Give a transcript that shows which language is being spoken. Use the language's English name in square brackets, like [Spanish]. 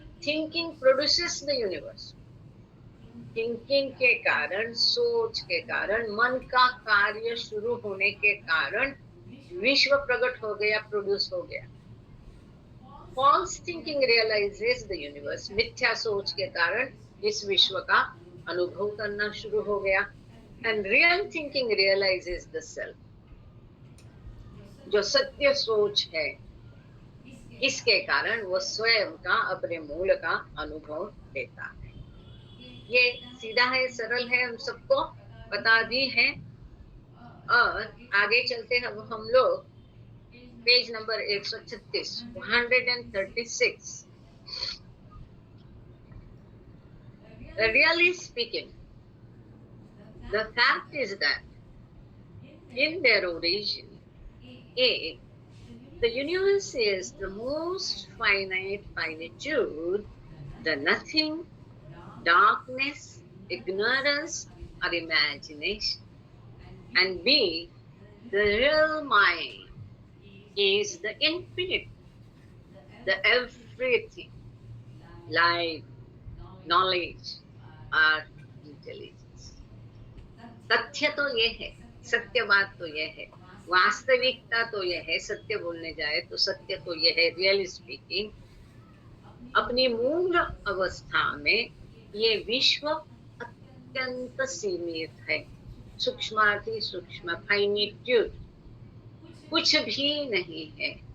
[English] thinking produces the universe, [Hindi] thinking के कारण, सोच के कारण, मन का कार्य शुरू होने के कारण विश्व प्रकट हो गया, प्रोड्यूस हो गया। [English] false thinking realizes the universe. [Hindi] मिथ्या सोच के कारण इस विश्व का अनुभव करना शुरू हो गया. [English] And real thinking realizes the self. [Hindi] जो सत्य सोच है, इसके कारण वो स्वयं का, अपने मूल का अनुभव लेता है. ये सीधा है, सरल है, हम सबको बता दी है. और आगे चलते हैं हम लोग page number 136, 136. [English] Really speaking, the fact is that in their origin, the universe is the most finite finitude, the nothing, darkness, ignorance, or imagination. And B, the real mind is the infinite, the everything, life, knowledge, or intelligence. [Hindi] तथ्य तो ये है, सत्य बात तो ये है, वास्तविकता तो ये है, सत्य बोलने जाए तो सत्य तो ये है. [English] really speaking, [Hindi] अपनी मूल अवस्था में ये विश्व अत्यंत सीमित है, सूक्ष्माति सूक्ष्म, फाइनिट्यूड, कुछ भी नहीं है.